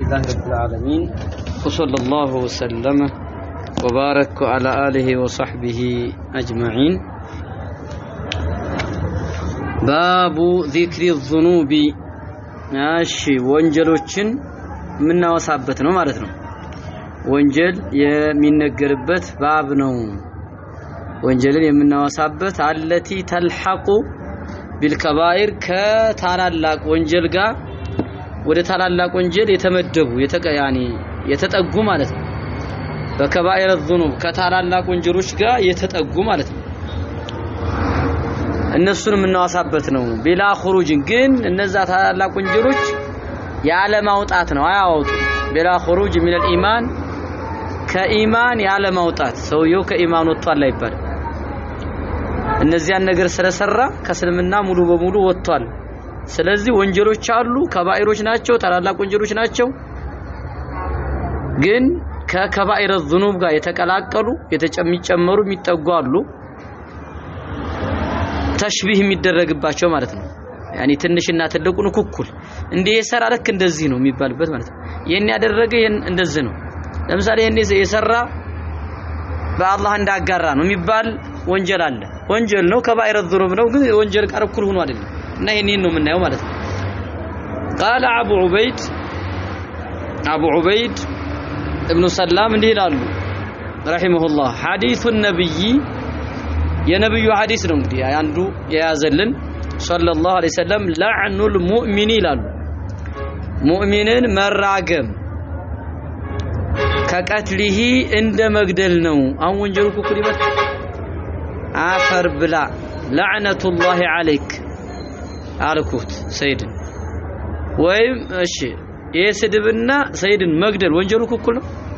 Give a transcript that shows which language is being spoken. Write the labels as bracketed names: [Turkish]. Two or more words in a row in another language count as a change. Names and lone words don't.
[Arabic] لله رب العالمين وصلى الله وسلم وبارك على آله وصحبه أجمعين. باب ذكر الذنوب ماشي [Amharic] ወንጀሎችን ምናወሳበት ነው ማለት ነው። ወንጀል የሚነገርበት ባብ ነው። ወንጀልን የምናወሳበት [Arabic] التي تلحق بالكبائر [Amharic] ከታላላቅ ወንጀል ጋር ወደ ታላላቅ ወንጀል የተመደቡ የተጠጉ ማለት ነው። [Arabic] بكبائر الذنوب [Amharic] ከታላላቅ ወንጀሎች ጋር የተጠጉ ማለት ነው። እነሱን የምናወሳበት ነው። [Arabic] بلا خروج [Amharic] ግን እነዛ ታላላቅ ወንጀሎች ያለ ማውጣት ነው። አያወጡ [Arabic] بلا خروج من الإيمان [Amharic] ከኢማን ያለ ማውጣት ሰውየው ከኢማን ወጥቷል አይባልም። እነዚያን ነገር ስለሰራ ከእስልምና ሙሉ በሙሉ ወጥቷል። ስለዚህ ወንጀሎች አሉ፣ ከባኢሮች ናቸው፣ ታላላቅ ወንጀሎች ናቸው። ግን [Arabic] من كبائر الذنوب [Amharic] ጋር የተቀላቀሉ የሚጨመሩ የሚጠጉ አሉ። ተሽቢህ የሚደረግባቸው ማለት ነው። ያኒ ትንሽና ትልቁን እኩል እንደ የሰራ ልክ እንደዚህ ነው የሚባልበት ማለት ነው። ይሄን ያደረገ ይሄን እንደዚህ ነው። ለምሳሌ ይሄን የሰራ በአላህ እንዳጋራ ነው የሚባል ወንጀል አለ። ወንጀል ነው፣ [Arabic] كبائر الذنوب [Amharic] ነው፣ ግን ወንጀል ጋር እኩል ሆኖ አይደለም። እና ይሄን ነው የምናየው ማለት ነው። قال أبو عبيد ابن سلام እንዲህ ይላሉ [Arabic] رحمه الله حديث النبي [Amharic] የነብዩ ሐዲስ ነው እንግዲህ አንዱ የያዘልን [Arabic] صلى الله عليه وسلم لعن المؤمن [Amharic] ይላሉ። ሙእሚንን መራገም ከቀትሊሂ እንደ መግደል ነው። አሁን ወንጀሉ እኩል ይመጣ አፈር ብላ [Arabic] لعنة الله عليك [Amharic] አልኩት ሰይድን ወይም እሺ የስድብና ሰይድን መግደል ወንጀሉ እኩል ነው